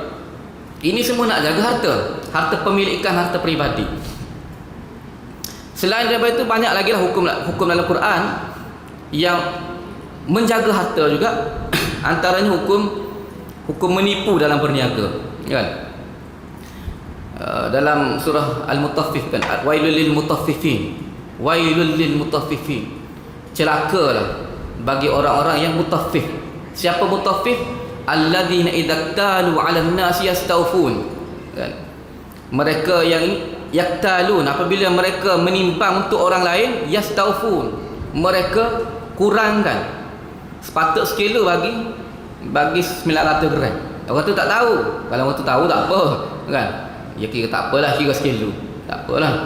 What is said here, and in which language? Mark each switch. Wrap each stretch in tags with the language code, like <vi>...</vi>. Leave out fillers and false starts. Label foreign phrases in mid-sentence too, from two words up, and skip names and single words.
<ms>Ini semua nak jaga harta pemilikan, harta peribadi. Selain daripada itu, banyak lagi lah hukum dalam Quran yang menjaga harta juga. Antaranya hukum menipu dalam berniaga, kan? Dalam surah</ms> <ar>Al-Mutaffifin, ويل للمطففين ويل للمطففين,</ar> <ms>celakalah bagi orang-orang yang mutaffif. Siapa mutaffif?</ms> <ar>الذين إذا اكتالوا على الناس يستوفون,</ar> <ms>kan? Mereka yang yaktalun, apabila mereka menimbang untuk orang lain, yastawfun, mereka kurangkan. Sepatut sekilo bagi 900 gram. Orang tu tak tahu. Kalau orang tu tahu tak apa, kan? Ya kira tak apalah, kira sekilo, tak apalah.</ms>